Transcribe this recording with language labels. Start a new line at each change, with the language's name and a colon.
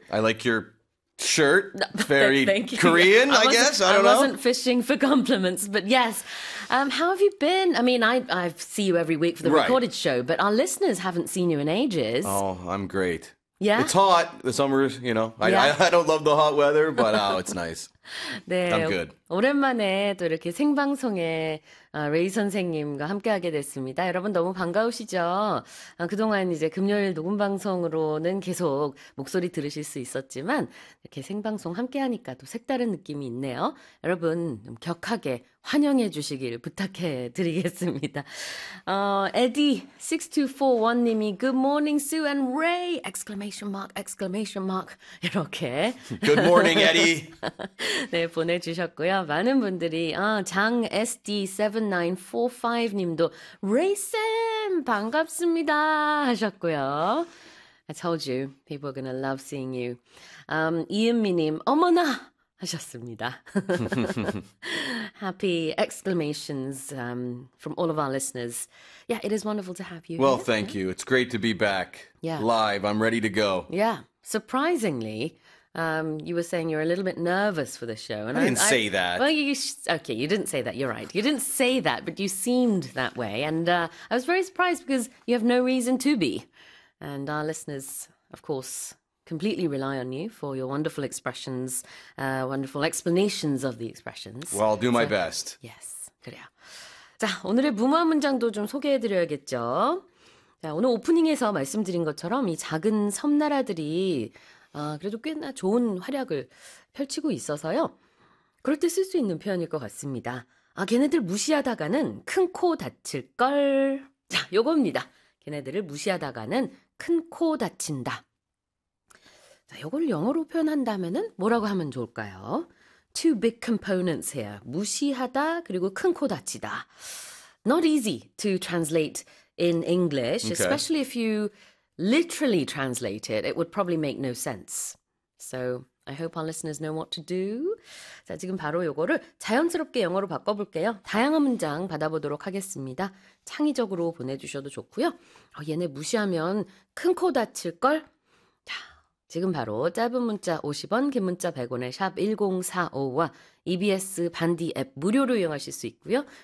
English: I like your shirt. Very Korean, I guess. I don't know. I wasn't fishing for compliments, but yes. How have you been? I mean, I see you every week for the recorded show, but our listeners haven't seen you in ages. Oh, I'm great. Yeah? It's hot. The summer's, you know, I don't love the hot weather, but oh, it's nice.
Korean: 네,
English: I'm good.
Korean: 오랜만에 또 이렇게 생방송에 레이 선생님과 함께하게 됐습니다. 여러분 너무 반가우시죠? 그동안 이제 금요일 녹음 방송으로는 계속 목소리 들으실 수 있었지만 이렇게 생방송 함께하니까 또 색다른 느낌이 있네요. 여러분 좀 격하게 환영해 주시길 부탁해 드리겠습니다. 에디 6241님이
English: Good morning, Sue and Ray!
Korean: !! 이렇게
English: Good morning, Eddie!
Korean: 네, 보내주셨고요. 많은 분들이 장 SD7945님도 레이쌤 반갑습니다 하셨고요.
English: I told you, people are gonna love seeing you.
Korean: 이은미님, 어머나 하셨습니다.
English: Happy exclamations from all of our listeners. Yeah, it is wonderful to have you well, here. Thank you. It's great to be back live. I'm ready to go. Yeah, surprisingly, you were saying you're a little bit nervous for the show. And I didn't say that. Well, you didn't say that. You're right. You didn't say that, but you seemed that way. And I was very surprised because you have no reason to be. And our listeners, of course, completely rely on you for your wonderful expressions, wonderful explanations of the expressions. Well, I'll do my best. Yes,
Korean: 그래요. 자, 오늘의 무마 문장도 좀 소개해드려야겠죠. 자, 오늘 오프닝에서 말씀드린 것처럼 이 작은 섬나라들이 그래도 꽤나 좋은 활약을 펼치고 있어서요. 그럴 때 쓸 수 있는 표현일 것 같습니다. 아, 걔네들 무시하다가는 큰 코 다칠 걸. 자, 요겁니다. 걔네들을 무시하다가는 큰 코 다친다. 자, 요걸 영어로 표현한다면은 뭐라고 하면 좋을까요?
English: Two big components here.
Korean: 무시하다 그리고 큰 코 다치다.
English: Not easy to translate in English, okay. Especially if you literally translate it, it would probably make no sense. So, I hope our listeners know what to do.
Korean: 자, 지금 바로 요거를 자연스럽게 영어로 바꿔볼게요. 다양한 문장 받아보도록 하겠습니다. 창의적으로 보내주셔도 좋고요. 얘네 무시하면 큰 코 다칠 걸? 자, 지금 바로 짧은 문자 50원, 긴 문자 100원에 샵 1045와 EBS 반디 앱 무료로 이용하실 수 있고요.